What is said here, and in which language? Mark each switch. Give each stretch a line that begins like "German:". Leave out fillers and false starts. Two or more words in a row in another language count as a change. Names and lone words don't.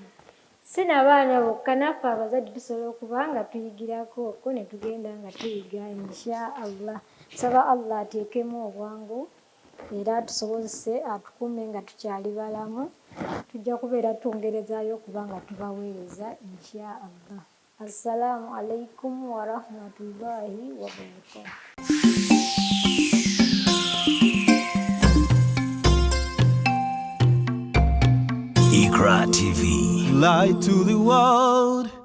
Ganda: Si n'abaana bokka, naffe abazadde tusobola okuba nga tuyigirako okwo ne tugenda nga tuyiga inshallah. Nsaba Allah ateekemu obwangu era atusobozese atukuume nga tukyali balamu. Tujja kubeera twongerezaayo okuba nga tubaweereza inshallah.
Arabic: السلام عليكم ورحمة الله وبركاته.
English: Iqra TV. Light to the world.